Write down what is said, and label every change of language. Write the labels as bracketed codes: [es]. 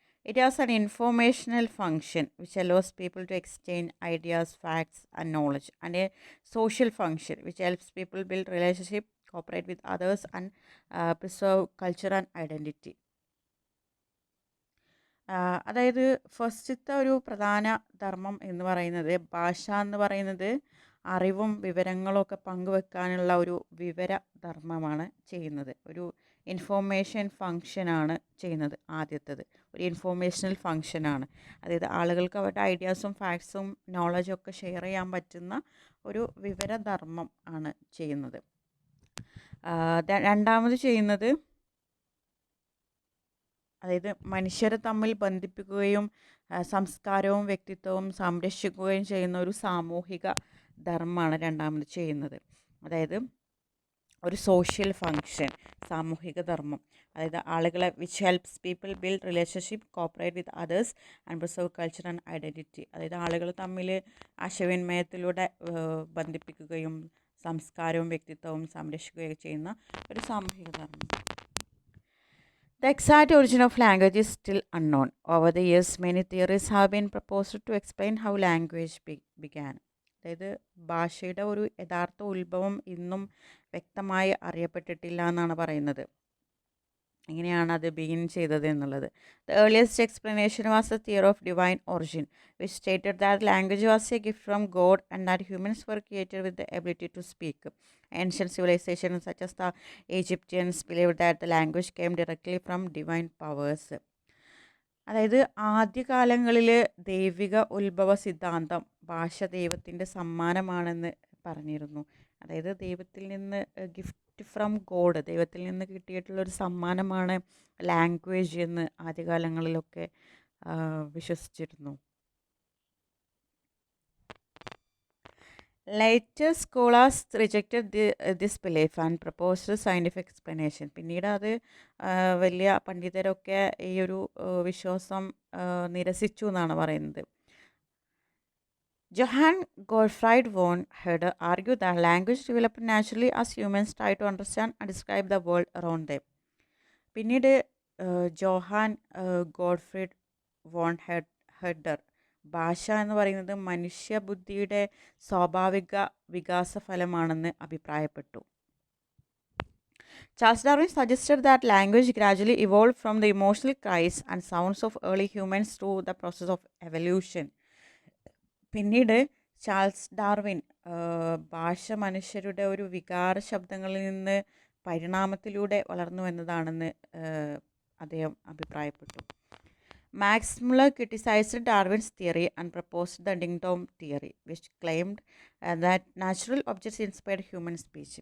[en] It has an informational function which allows people to exchange ideas, facts, and knowledge, and a social function which helps people build relationship, cooperate with others, and preserve culture and identity. [ml] അതായത് ഫസ്റ്റത്തെ ഒരു പ്രധാന ധർമ്മം എന്ന് പറയുന്നത്, ഭാഷ എന്ന് പറയുന്നത് അറിവും വിവരങ്ങളും ഒക്കെ പങ്കുവെക്കാനുള്ള ഒരു വിവര ധർമ്മമാണ് ചെയ്യുന്നത്. ഒരു ഇൻഫോർമേഷൻ ഫങ്ഷനാണ് ചെയ്യുന്നത്. ആദ്യത്തേത് ഒരു ഇൻഫോർമേഷണൽ ഫങ്ഷനാണ്. അതായത് ആളുകൾക്ക് അവരുടെ ഐഡിയാസും ഫാക്ട്സും നോളജും ഒക്കെ ഷെയർ ചെയ്യാൻ പറ്റുന്ന ഒരു വിവരധർമ്മം ആണ് ചെയ്യുന്നത്. രണ്ടാമത് ചെയ്യുന്നത്, അതായത് മനുഷ്യരെ തമ്മിൽ ബന്ധിപ്പിക്കുകയും സംസ്കാരവും വ്യക്തിത്വവും സംരക്ഷിക്കുകയും ചെയ്യുന്ന ഒരു സാമൂഹിക ധർമ്മമാണ് രണ്ടാമത് ചെയ്യുന്നത്. അതായത് ഒരു സോഷ്യൽ ഫങ്ഷൻ, സാമൂഹിക ധർമ്മം. അതായത് ആളുകളെ [en] Which helps people build relationship, cooperate with others and preserve culture and identity. [ml] അതായത് ആളുകൾ തമ്മിൽ ആശയവിനിമയത്തിലൂടെ ബന്ധിപ്പിക്കുകയും സംസ്കാരവും വ്യക്തിത്വവും സംരക്ഷിക്കുകയും ചെയ്യുന്ന ഒരു സാമൂഹിക ധർമ്മം. [en] The exact origin of language is still unknown. Over the years, many theories have been proposed to explain how language began. [ml] അതായത് ഭാഷയുടെ ഒരു യഥാർത്ഥ ഉത്ഭവം ഇന്നും വ്യക്തമായി അറിയപ്പെട്ടിട്ടില്ല എന്നാണ് പറയുന്നത്. എങ്ങനെയാണ് അത് ബിഗിൻ ചെയ്തത് എന്നുള്ളത്. [en] The earliest explanation was the theory of divine origin, which stated that language was a gift from God and that humans were created with the ability to speak. Ancient civilizations such as the Egyptians believed that the language came directly from divine powers. [ml] അതായത് ആദ്യകാലങ്ങളിൽ ദൈവിക ഉത്ഭവ സിദ്ധാന്തം ഭാഷ ദൈവത്തിൻ്റെ സമ്മാനമാണെന്ന് പറഞ്ഞിരുന്നു. അതായത് ദൈവത്തിൽ നിന്ന് [en] gift from God, [ml] ദൈവത്തിൽ നിന്ന് കിട്ടിയിട്ടുള്ളൊരു സമ്മാനമാണ് ലാംഗ്വേജ് എന്ന് ആദ്യകാലങ്ങളിലൊക്കെ വിശ്വസിച്ചിരുന്നു. [en] Later scholars rejected this belief and proposed scientific explanation. [ml] പിന്നീട് അത് വലിയ പണ്ഡിതരൊക്കെ ഈ ഒരു വിശ്വാസം നിരസിച്ചു എന്നാണ് പറയുന്നത്. [en] Johann Gottfried von Herder argued that language developed naturally as humans try to understand and describe the world around them. [ml] പിന്നീട് ജോഹാൻ ഗോഡ്ഫ്രീഡ് വോൺ ഹെർഡർ ഭാഷ എന്ന് പറയുന്നത് മനുഷ്യബുദ്ധിയുടെ സ്വാഭാവിക വികാസ ഫലമാണെന്ന് അഭിപ്രായപ്പെട്ടു. [en] Charles Darwin suggested that language gradually evolved from the emotional cries and sounds of early humans through the process of evolution. [ml] പിന്നീട് Charles Darwin ഭാഷ മനുഷ്യരുടെ ഒരു വികാര ശബ്ദങ്ങളിൽ നിന്ന് പരിണാമത്തിലൂടെ വളർന്നു എന്നതാണെന്ന് അദ്ദേഹം അഭിപ്രായപ്പെട്ടു. [en] Max Muller criticized Darwin's theory and proposed the ding-dong theory, which claimed that natural objects inspired human speech.